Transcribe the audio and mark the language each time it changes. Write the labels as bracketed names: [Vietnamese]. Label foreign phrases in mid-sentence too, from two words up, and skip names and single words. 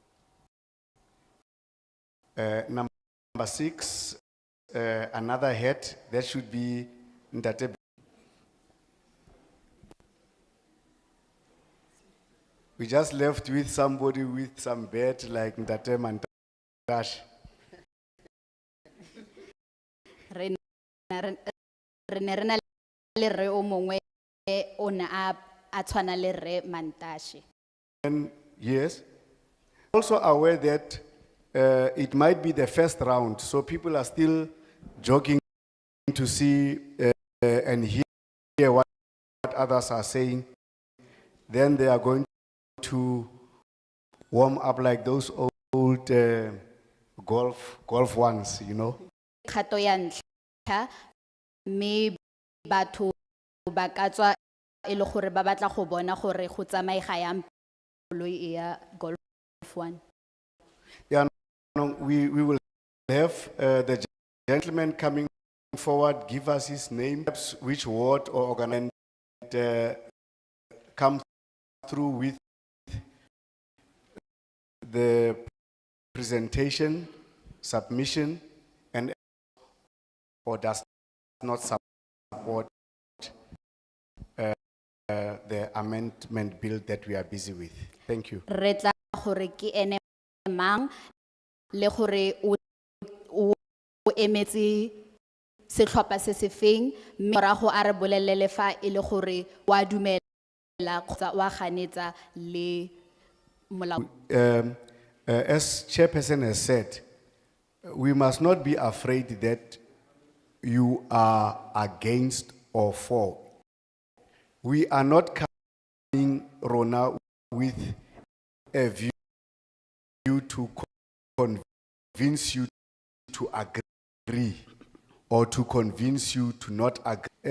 [English] Number 6, another hat that should be Ndate. We just left with somebody with some beard like Ndate Mantash. [Tswana] Re ne re na le rre o mongwe o ne a tshwana le rre Mantashe. [English] And yes, also aware that it might be the first round, so people are still jogging to see and hear what others are saying. Then they are going to warm up like those old golf ones, you know. [Tswana] Kgato ya ntlha me batho ba ka tswa e le gore ba batla go bona gore go tsamaega yang koloi e ya golf 1. [English] Yeah, no, we will have the gentleman coming forward, give us his name, which ward or organization come through with the presentation, submission, and or does not support the amendment bill that we are busy with. Thank you. [Tswana] Re tla gore ke ene mang le gore o emetse setlhopha se se feng mme morago a re bolelele fa e le gore wa dumela kgotsa wa ganetsa le molao. [English] As chairperson has said, we must not be afraid that you are against or for. We are not coming, Rona, with a view to convince you to agree or to convince you to not agree.